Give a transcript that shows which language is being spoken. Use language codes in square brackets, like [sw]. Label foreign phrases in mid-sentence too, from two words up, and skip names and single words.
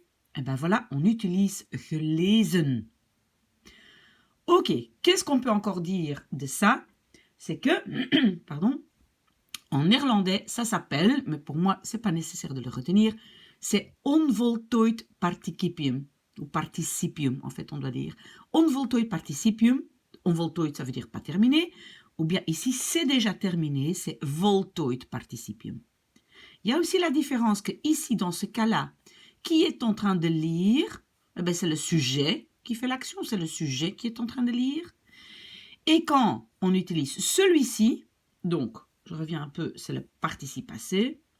[fr] Et ben voilà, on utilise gelezen. Ok, qu'est-ce qu'on peut encore dire de ça? C'est que, pardon, en néerlandais, ça s'appelle, mais pour moi, c'est pas nécessaire de le retenir, c'est [nl] onvoltooid participium, [fr] ou participium, en fait, on doit dire. [nl] Onvoltooid participium, onvoltooid, [fr] ça veut dire pas terminé, ou bien ici, c'est déjà terminé, c'est [nl] voltooid participium. [fr] Il y a aussi la différence que ici, dans ce cas-là, qui est en train de lire, c'est le sujet qui fait l'action, c'est le sujet qui est en train de lire. Et quand on utilise celui-ci, donc, je reviens un peu, c'est le participe passé.